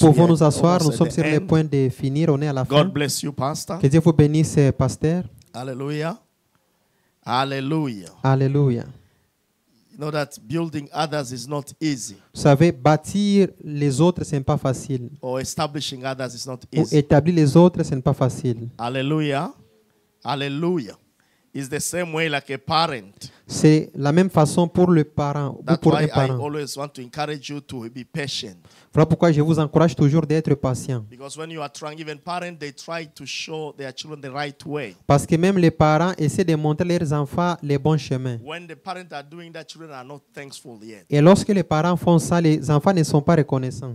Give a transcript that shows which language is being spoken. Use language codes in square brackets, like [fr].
[fr] Nous pouvons nous asseoir. Nous sommes sur le point de finir. On est à la fin. [en] God bless you, Pastor. [fr] Que Dieu vous bénisse, pasteur. [en] Hallelujah. Hallelujah. [fr] Alléluia. [en] You know that building others is not easy. [fr] Vous savez, bâtir les autres, ce n'est pas facile. [en] Or establishing others is not [fr] Ou [en] easy. [fr] établir les autres, ce n'est pas facile. [en] Hallelujah. Hallelujah. It's the same way like a parent. [fr] C'est la même façon pour le parent ou pour un parent. [en] I always want to encourage you to be patient. [fr] Voilà pourquoi je vous encourage toujours d'être patient. [en] Because when you are trying, even parents, they try to show their children the right way. [fr] Parce que même les parents essaient de montrer leurs enfants les bons chemins. [en] When the parents are doing that, children are not thankful yet. [fr] Et lorsque les parents font ça, les enfants ne sont pas reconnaissants.